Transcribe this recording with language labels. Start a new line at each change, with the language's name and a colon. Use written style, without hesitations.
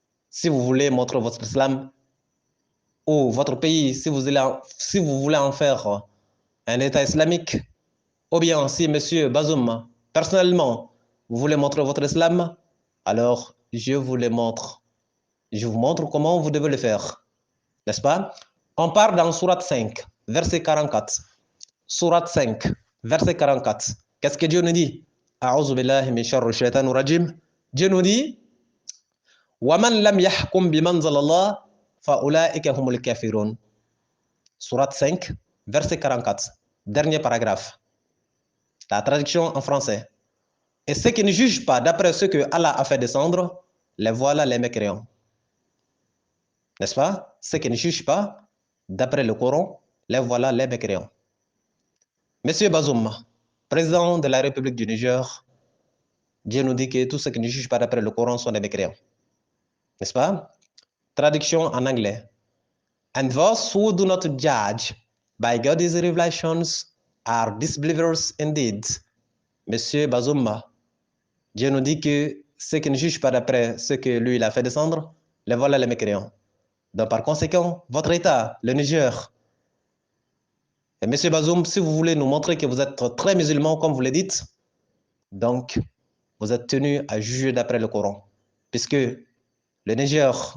French: Si vous voulez montrer votre islam ou votre pays, si vous voulez en faire un État islamique, ou bien si Monsieur Bazoum, personnellement, vous voulez montrer votre islam, alors je vous le montre. Je vous montre comment vous devez le faire. N'est-ce pas? On part dans Sourate 5, verset 44. Sourate 5, verset 44. Qu'est-ce que Dieu nous dit?
Arabic: A'udhu billahi min sharri shaitanir rajim.
French: Dieu nous dit
Arabic: وَمَنْ لَمْ يَحْكُمْ بِمَنْزَلَ اللَّهِ فَأُولَٰئِكَ هُمُ الْكَافِرُونَ.
French: Sourate 5, verset 44. Dernier paragraphe. La traduction en français. Et ceux qui ne jugent pas d'après ce que Allah a fait descendre, les voilà les mécréants. N'est-ce pas? Ceux qui ne jugent pas d'après le Coran, les voilà les mécréants. Monsieur Bazoum, président de la République du Niger, Dieu nous dit que tous ceux qui ne jugent pas d'après le Coran sont des mécréants. N'est-ce pas? Traduction en anglais.
English: And those who do not judge by God's revelations are disbelievers indeed.
French: Monsieur Bazoum, Dieu nous dit que ceux qui ne jugent pas d'après ce que lui il a fait descendre, les voilà les mécréants. Donc par conséquent, votre État, le Niger, et Monsieur Bazoum, si vous voulez nous montrer que vous êtes très musulman, comme vous le dites, donc vous êtes tenu à juger d'après le Coran, puisque le Niger